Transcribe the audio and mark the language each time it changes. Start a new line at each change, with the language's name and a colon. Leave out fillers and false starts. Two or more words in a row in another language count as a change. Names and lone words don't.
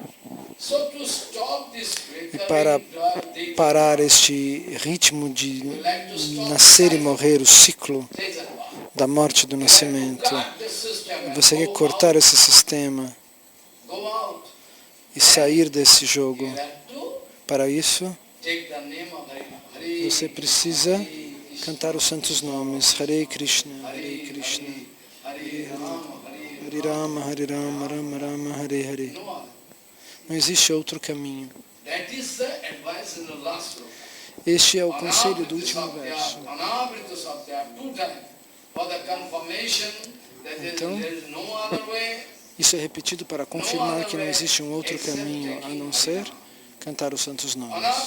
Portuguese: E para parar este ritmo de nascer e morrer, o ciclo da morte e do nascimento, você quer cortar esse sistema e sair desse jogo. Para isso, você precisa cantar os santos nomes.
Sanskrit: Hare Krishna, Hare Krishna, Hare Rama, Hare Rama, Rama Rama, Hare Hare.
Portuguese: Não existe outro caminho. Este é o conselho do último verso. Então, isso é repetido para confirmar que não existe um outro caminho a não ser cantar os santos nomes.